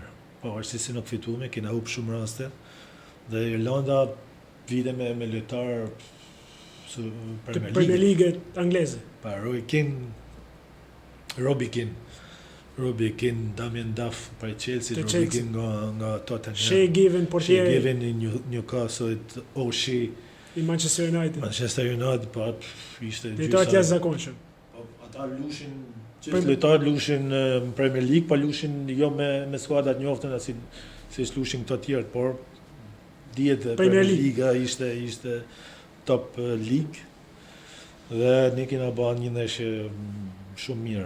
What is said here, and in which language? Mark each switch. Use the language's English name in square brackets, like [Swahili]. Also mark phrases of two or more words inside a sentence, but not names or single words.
[Albanian] Pavarësisht se nuk fitume, kena humbur shumë raste. Dhe Irlanda vite me lojtar Premier League angleze. Pa Robbie Keane, Damien Duff për Chelsea, Robbie Keane nga Tottenham. Shea Given portier. Shea Given I Newcastle, O'Shea I Manchester United. Po ishte gjysa. Lojtarë të jashtëzakonshëm. Ata lushin lojtarët lushin në Premier League, pa lushin jo me skuadrat njoftën si lushin këto tjerët, por dihet Premier Liga ishte [English] top league [Albanian] dhe ne kena bërë një ndeshje shumë mirë.